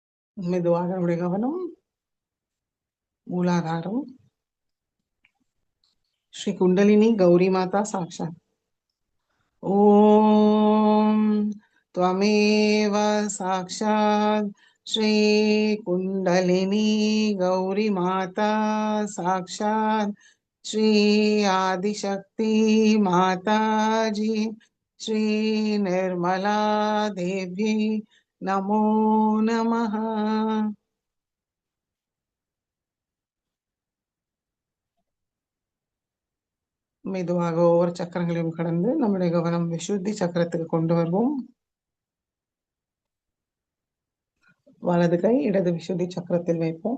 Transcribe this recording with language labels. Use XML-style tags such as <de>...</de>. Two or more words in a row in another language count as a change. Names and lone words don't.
<ta>மெதுவாக நம்முடைய கவனம் மூலாதாரம்.</ta> <sa>श्री कुण्डलिनी गौरी माता साक्षात्. ஓம் त्वमेव साक्षात् श्री कुंडलिनी गौरी माता साक्षात् श्री आदिशक्ति माता जी श्री निर्मला देवी नमो नमः.</sa> <ta>மெதுவாக ஒவ்வொரு சக்கரங்களையும் கடந்து நம்முடைய கவனம் விசுத்தி சக்கரத்துக்கு கொண்டு வருவோம். வலது கை இடது விசுத்தி சக்கரத்தில் வைப்போம்.</ta>